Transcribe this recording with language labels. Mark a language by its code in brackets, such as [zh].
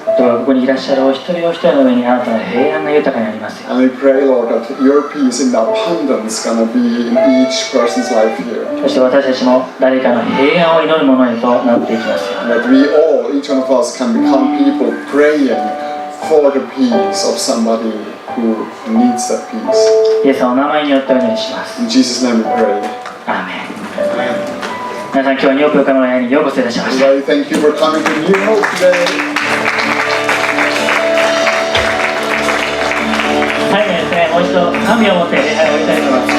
[ja] どうかここにいらっしゃるお一人お一人の上にあなたの平安が豊かにありますよ。 [en] And we pray, Lord, that your peace in abundance gonna be in each person's life here. [ja] そして私たちも誰かの平安を祈るものへとなっていきますよ。 [en] That we all, each one of us, can become people praying for the peace of somebody who needs that peace. [ja] イエスのお名前によってお祈りします。 [en] In Jesus' name we pray. [ja] アーメン。皆さん今日はニューヨーク岡村の部屋にようこそいらっしゃいました。 [en] Today, thank you for coming to New Hope today. [ja] 最後にですね、もう一度賛美を持って礼拝を終わりたいと思います。